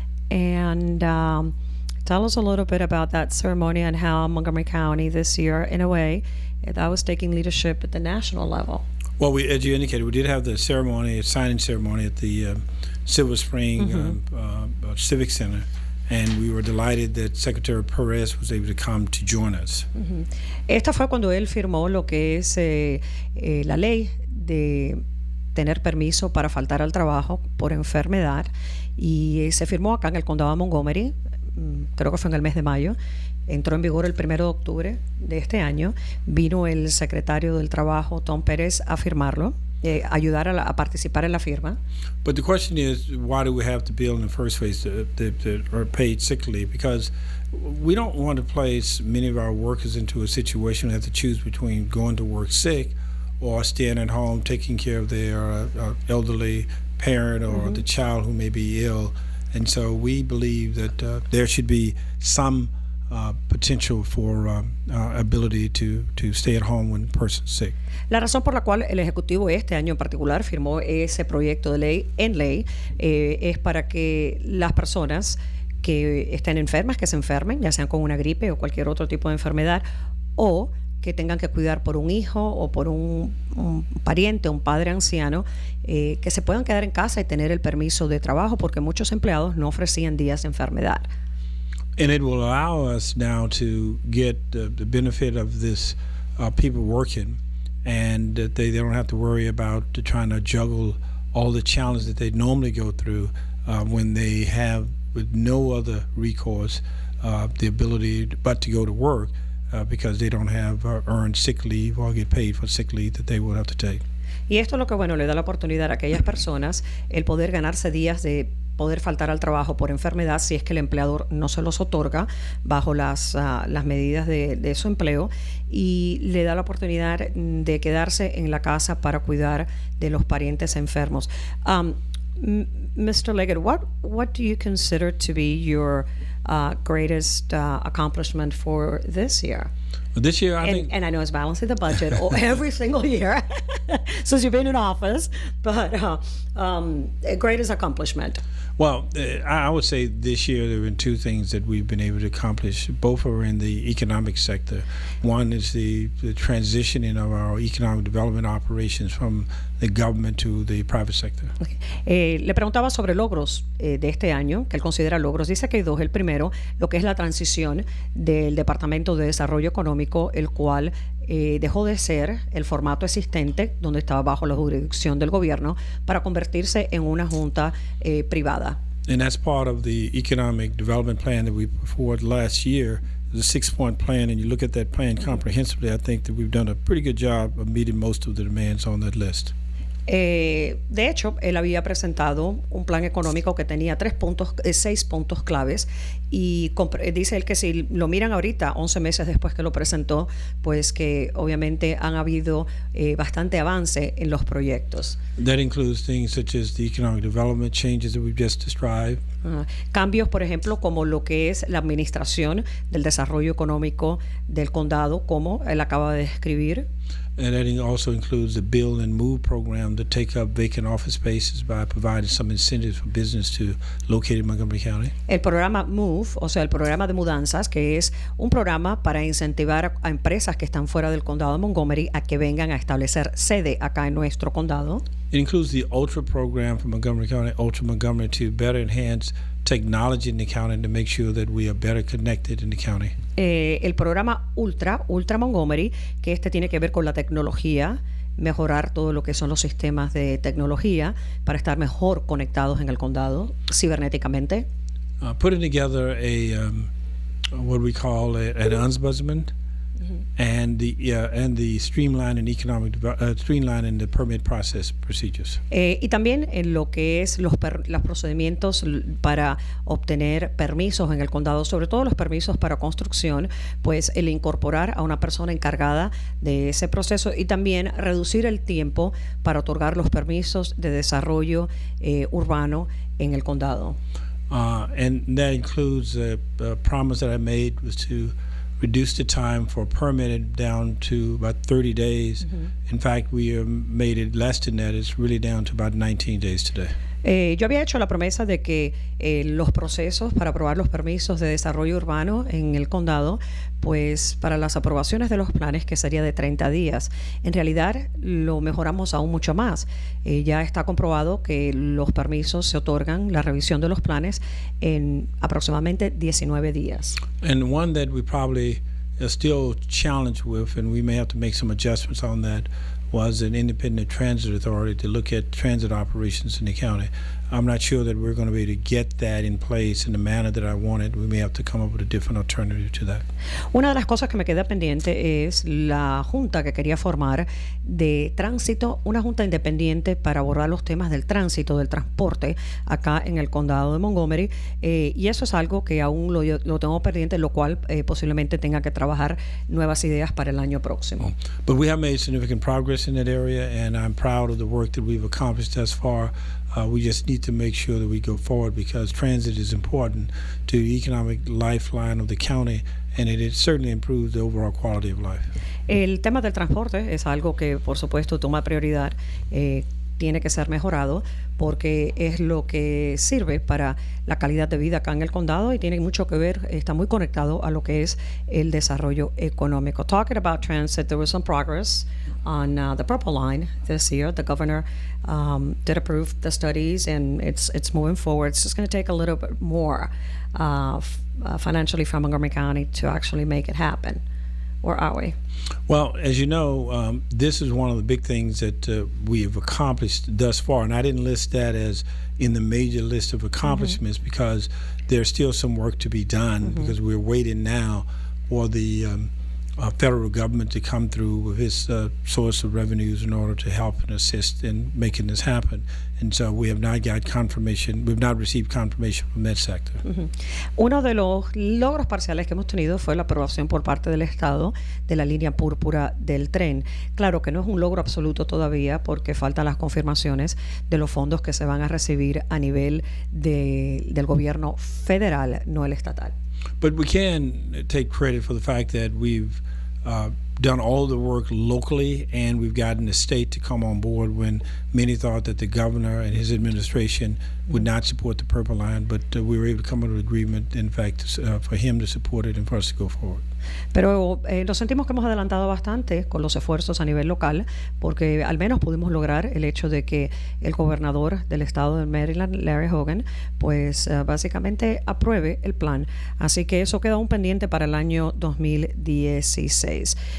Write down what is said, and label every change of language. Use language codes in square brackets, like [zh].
[en] And tell us a little bit about that ceremony and how Montgomery County this year, in a way, that was taking leadership at the national level. Well, as you indicated, we did have the ceremony, a signing ceremony at the Silver Spring Civic Center, and we were delighted that Secretary Perez was able to come to join us. [es] Esta fue cuando él firmó lo que es la ley de tener permiso para faltar al trabajo por enfermedad, y se firmó acá en el condado de Montgomery. creo que fue en el mes de mayo, entró en vigor el 1 de octubre de este año. Vino el secretario del Trabajo, Tom Pérez, a firmarlo, ayudar a participar en la firma. [en] But the question is, why do we have to bill in the first place or paid sick leave? Because we don't want to place many of our workers into a situation where they have to choose between going to work sick or staying at home taking care of their elderly parent or the child who may be ill. And so we believe that there should be some potential for ability to stay at home when a person's sick. [es] La razón por la cual el Ejecutivo este año en particular firmó ese proyecto de ley es para que las personas que estén enfermas, que se enfermen, ya sean con una gripe o cualquier otro tipo de enfermedad, o que tengan que cuidar por un hijo o por un pariente, un padre anciano, que se puedan quedar en casa y tener el permiso de trabajo, porque muchos empleados no ofrecían días de enfermedad. [en] And it will allow us now to get the benefit of this people working, and that they don't have to worry about trying to juggle all the challenges that they normally go through when they have, with no other recourse, the ability but to go to work because they don't have earned sick leave or get paid for sick leave that they would have to take. [es] Y esto es lo que, bueno, le da la oportunidad a aquellas personas el poder ganarse días de poder faltar al trabajo por enfermedad si es que el empleador no se los otorga bajo las medidas de su empleo, y le da la oportunidad de quedarse en la casa para cuidar de los parientes enfermos. [en] Mr. Leggett, what do you consider to be your greatest accomplishment for this year? This year, I think... And I know it's balancing the budget every single year since you've been in office, but greatest accomplishment. Well, I would say this year there have been two things that we've been able to accomplish. Both are in the economic sector. One is the transitioning of our economic development operations from the government to the private sector. Okay. [es] Le preguntaba sobre logros de este año, que él considera logros. Dice que hay dos. El primero, lo que es la transición del Departamento de Desarrollo Económico, el cual dejó de ser el formato existente, donde estaba bajo la jurisdicción del gobierno, para convertirse en una junta privada. [en] And that's part of the economic development plan that we put forward last year. The 6-point plan, and you look at that plan comprehensively, I think that we've done a pretty good job of meeting most of the demands on that list. [es] De hecho, él había presentado un plan económico que tenía 6 puntos claves, y dice él que si lo miran ahorita, 11 meses después que lo presentó, pues que obviamente han habido bastante avance en los proyectos. [en] That includes things such as the economic development changes that we've just described. [es] Cambios, por ejemplo, como lo que es la administración del desarrollo económico del condado, como él acaba de describir. [en] And that also includes the Build and Move program to take up vacant office spaces by providing some incentives for business to locate in Montgomery County. [es] El programa MOVE, o sea, el programa de mudanzas, que es un programa para incentivar a empresas que están fuera del condado de Montgomery a que vengan a establecer sede acá en nuestro condado. [en] It includes the Ultra program for Montgomery County, Ultra Montgomery, to better enhance technology in the county to make sure that we are better connected in the county. [es] El programa Ultra Montgomery, que tiene que ver con la tecnología, mejorar todo lo que son los sistemas de tecnología para estar mejor conectados en el condado cibernéticamente. [en] Putting together what we call an ombudsman. And the streamlining streamlining the permit process procedures. [es] Y también en lo que es los procedimientos para obtener permisos en el condado, sobre todo los permisos para construcción, pues el incorporar a una persona encargada de ese proceso, y también reducir el tiempo para otorgar los permisos de desarrollo urbano en el condado. [en] And that includes a promise that I made was to reduce the time for permitting down to about 30 days. In fact, we made it less than that. It's really down to about 19 days today. [es] Yo había hecho la promesa de que los procesos para aprobar los permisos de desarrollo urbano en el condado, pues para las aprobaciones de los planes, que sería de 30 días. En realidad lo mejoramos aún mucho más. Ya está comprobado que los permisos se otorgan, la revisión de los planes, en aproximadamente 19 días. [en] And one that we probably are still challenged with, and we may have to make some adjustments on that, was an independent transit authority to look at transit operations in the county. I'm not sure that we're going to be able to get that in place in the manner that I wanted. We may have to come up with a different alternative to that. [es] Una de las cosas que me queda pendiente es la junta que quería formar de tránsito, una junta independiente para abordar los temas del tránsito, del transporte acá en el condado de Montgomery, y eso es algo que aún lo tengo pendiente, lo cual posiblemente tenga que trabajar nuevas ideas para el año próximo. [en] But we have made significant progress in that area, and I'm proud of the work that we've accomplished thus far. We just need to make sure that we go forward because transit is important to the economic lifeline of the county, and it certainly improves the overall quality of life. [es] El tema del transporte es algo que, por supuesto, toma prioridad. Tiene que ser mejorado porque es lo que sirve para la calidad de vida acá en el condado y tiene mucho que ver, está muy conectado a lo que es el desarrollo económico. [en] Talking about transit, there was some progress on the Purple Line this year. The governor did approve the studies and it's moving forward. It's just going to take a little bit more financially from Montgomery County to actually make it happen. Or are we? Well, as you know, this is one of the big things that we have accomplished thus far, and I didn't list that as in the major list of accomplishments because there's still some work to be done because we're waiting now for the federal government to come through with its source of revenues in order to help and assist in making this happen. And so we have not got confirmation, we've not received confirmation from that sector. [es] Uno de los logros parciales que hemos tenido fue la aprobación por parte del Estado de la línea púrpura del tren. Claro que no es un logro absoluto todavía porque faltan las confirmaciones de los fondos que se van a recibir a nivel del gobierno federal, no el estatal. [en] But we can take credit for the fact that we've done all the work locally and we've gotten the state to come on board when many thought that the governor and his administration would not support the Purple Line, but we were able to come to an agreement, in fact, for him to support it and for us to go forward. [es] Pero nos sentimos que hemos adelantado bastante con los esfuerzos a nivel local porque al menos pudimos lograr el hecho de que el gobernador del estado de Maryland, Larry Hogan, pues básicamente apruebe el plan. Así que eso queda un pendiente para el año 2016.